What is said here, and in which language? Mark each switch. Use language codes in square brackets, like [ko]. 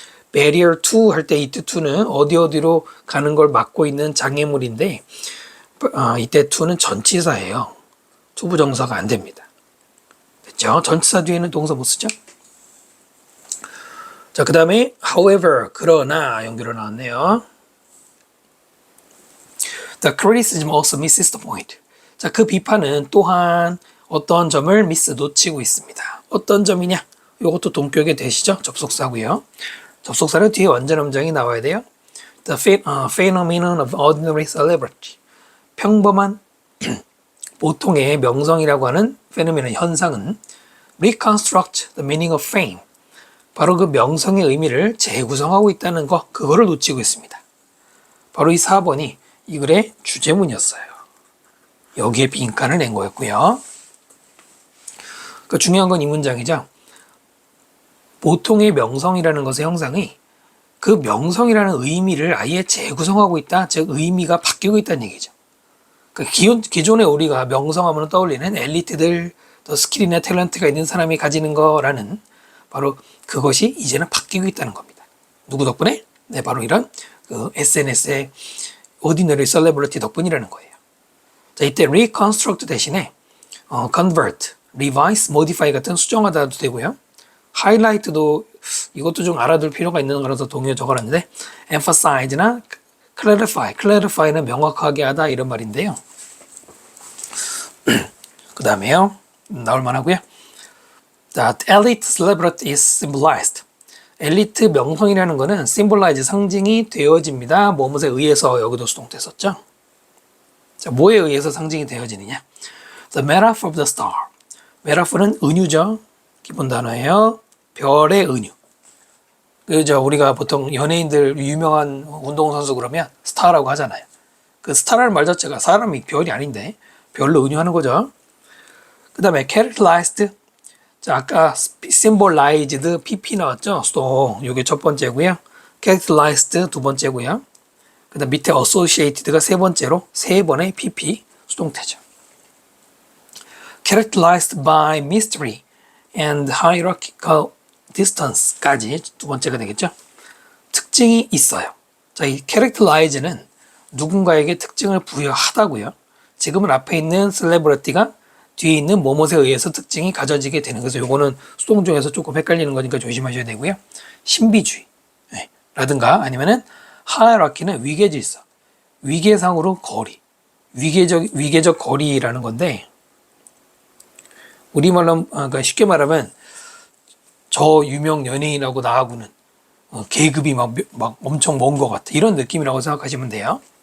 [ko] barrier to 할 때 이때 to는 어디로 가는 걸 막고 있는 장애물인데, 이때 to는 전치사예요. to 부정사가 안 됩니다. 됐죠? 전치사 뒤에는 동사 못 쓰죠? 자, 그 다음에 however, 그러나 연결로 나왔네요. [en] The criticism also misses the point. [ko] 자, 그 비판은 또한 어떤 점을 놓치고 있습니다. 어떤 점이냐? 이것도 동격에 되시죠? 접속사고요. 접속사는 뒤에 완전 음정이 나와야 돼요. [en] The phenomenon of ordinary celebrity. [ko] 평범한 보통의 명성이라고 하는 [en] phenomenon [ko] 현상은 [en] reconstruct the meaning of fame. [ko] 바로 그 명성의 의미를 재구성하고 있다는 거, 그거를 놓치고 있습니다. 바로 이 4번이 이 글의 주제문이었어요. 여기에 빈칸을 낸 거였고요. 그 중요한 건 이 문장이죠. 보통의 명성이라는 것의 형상이 그 명성이라는 의미를 아예 재구성하고 있다. 즉 의미가 바뀌고 있다는 얘기죠. 그 기존에 우리가 명성하면 떠올리는 엘리트들, 또 스킬이나 탤런트가 있는 사람이 가지는 거라는 바로 그것이 이제는 바뀌고 있다는 겁니다. 누구 덕분에? 네, 바로 이런 그 SNS의 ordinary celebrity 덕분이라는 거예요. 자, 이때 reconstruct 대신에 convert, revise, modify 같은 수정하다도 되고요. highlight도 이것도 좀 알아둘 필요가 있는 거라서 동의어 적어놨는데 emphasize나 clarify는 명확하게 하다 이런 말인데요. 그 다음에요. 나올 만하고요. [en] That elite celebrity is symbolized. [ko] 엘리트 명성이라는 거는 symbolize 상징이 되어집니다. 뭐뭐에 의해서 여기도 수동태 썼죠. 자, 뭐에 의해서 상징이 되어지느냐? [en] The metaphor of the star. [ko] metaphor는 은유죠. 기본 단어예요. 별의 은유. 그죠? 우리가 보통 연예인들 유명한 운동선수 그러면 스타라고 하잖아요. 그 스타라는 말 자체가 사람이 별이 아닌데 별로 은유하는 거죠. 그 다음에 characterized. 자, 아까 symbolized pp 나왔죠? 수동. 요게 첫 번째고요. characterized 두 번째고요. 그 다음 밑에 associated가 세 번째로 세 번의 pp 수동태죠. [en] characterized by mystery and hierarchical distance까지 [ko] 두 번째가 되겠죠. 특징이 있어요. 자, 이 characterize는 누군가에게 특징을 부여하다고요. 지금은 앞에 있는 celebrity가 뒤에 있는 뭐뭐에 의해서 특징이 가져지게 되는 거죠. 요거는 수동 중에서 조금 헷갈리는 거니까 조심하셔야 되고요. 신비주의 라든가 아니면은 hierarchy는 위계질서, 위계상으로 거리, 위계적 거리라는 건데 우리말로 그러니까 쉽게 말하면 저 유명 연예인하고 나하고는 계급이 막 엄청 먼 것 같아 이런 느낌이라고 생각하시면 돼요.